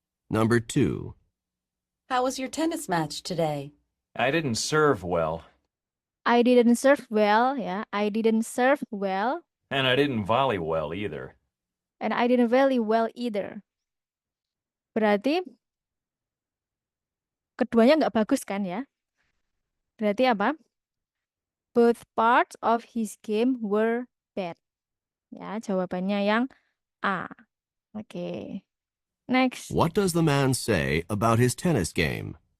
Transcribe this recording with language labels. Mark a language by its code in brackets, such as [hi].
[en] Number 2. How was your tennis match today? I didn't serve well, I didn't serve well ya. I didn't serve well and I didn't volley well either. and I didn't very well either. [id] Berarti keduanya nggak bagus kan ya? Berarti apa? [en] Both parts of his game were bad. [id] Ya, jawabannya yang A. Oke. [en] Next. What does the man say about his tennis game?